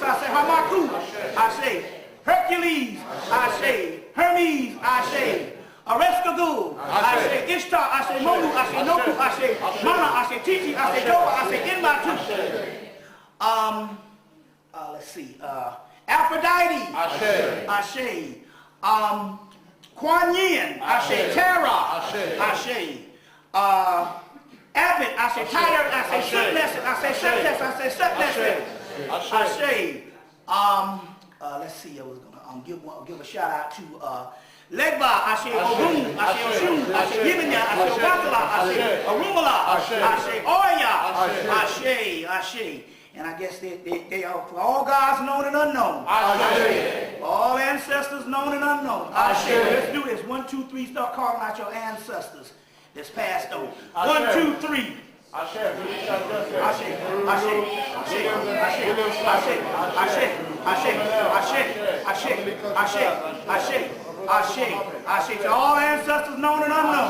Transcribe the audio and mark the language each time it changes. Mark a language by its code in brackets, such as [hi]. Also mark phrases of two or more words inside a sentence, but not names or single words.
[en] I say Hamaku. I say Hercules. I say Hermes. I say Areskagul. I say Ishtar. I say Monu. I say Noku. I say Mana. I say Titi. I say Joba. I say Inmatu. Let's see. Aphrodite. Ashe. Kuan Yin. Ashe. Terra. Ashe. Abbott. I say Tyler. I say Shutness. I say Shutness. I say Shutness. Ashe. Let's see. I was gonna give a shout out to Legba. I say Orun. I say Oshun. I say Yimenya. I say Watala. I say Arumala. I say Oya. Ashe. And I guess they are for all gods known and unknown. All ancestors known and unknown. Let's do this. 1, 2, 3. Start calling out your ancestors that's passed on. 1, 2, 3. Ashe to all ancestors known and unknown.